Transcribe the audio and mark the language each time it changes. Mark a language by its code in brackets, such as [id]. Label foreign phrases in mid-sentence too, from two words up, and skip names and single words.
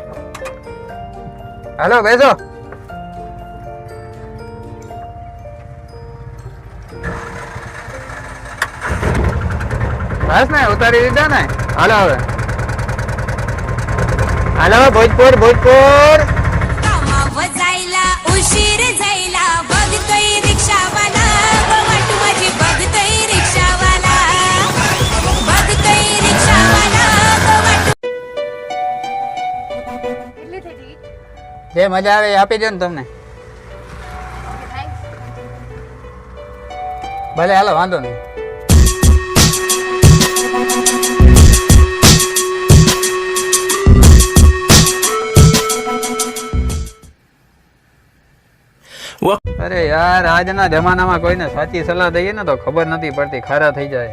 [gu] હાલો બેસો. બસ ને ઉતારી દીધા ને. હાલો હવે, હાલો ભોજપુર ભોજપુર. [mr] जायला उशीर जायला बघतोय रिक्षावाला वाट माझी बघतोय रिक्षावाला बघतोय रिक्षावाला वाट [gu] જે મજા આવે એ આપી દો ને તમને. ભલે હાલો વાંધો નહીં. અરે યાર આજના જમાનામાં કોઈને સાચી સલાહ દઈએ ને તો ખબર નથી પડતી, ખારા થઈ જાય.